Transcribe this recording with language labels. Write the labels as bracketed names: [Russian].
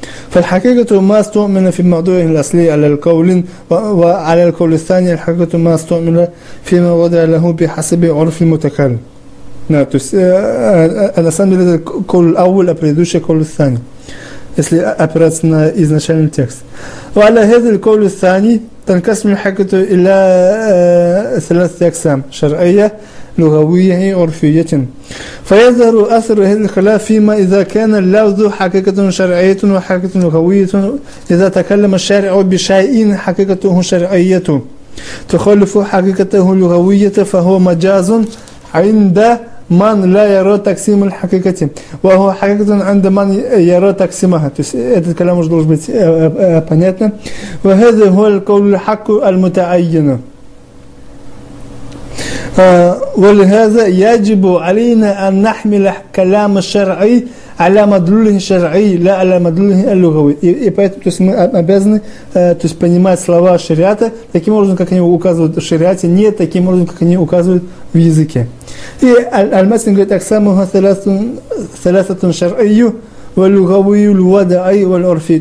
[Arabic] فالحقيقة ما استعمل في موضوعه الأصلي على القول وعلى القول الثاني الحقيقة ما استعمل فيما وضع له بحسب عرف المتكلم. [Russian] Да, то есть, на самом деле, это кол ауль, а предыдущий кол сани, если опираться на изначальный текст. [Arabic] وعلى هذا القول الثاني تنقسم الحقيقة إلى ثلاثة أقسام: شرعية، لغوية، عرفية. فيظهر أثر هذا الخلاف فيما إذا كان اللفظ حقيقة شرعية وحقيقة لغوية، إذا تكلم الشارع بشيء حقيقته شرعية تخالف حقيقته لغوية فهو مجاز عند من لا يرى تقسيم الحقيقة وهو حقيقة عند من يرى تقسيمها. [Russian] То есть этот калям уже должен быть понятно. [Arabic] وهذا هو القول الحق المتعين. ولهذا يجب علينا أن نحمل كلام الشرعي على مدلوله الشرعي لا على مدلوله اللغوي. [Russian] И поэтому, то есть мы обязаны, то есть понимать слова шариата таким образом, как они указывают в шариате, не таким образом, как они указывают в языке. И Аль-Матин говорит: [Arabic] «Аксамуха саласатун шар'ию валюгавию луада'ай вал'урфи».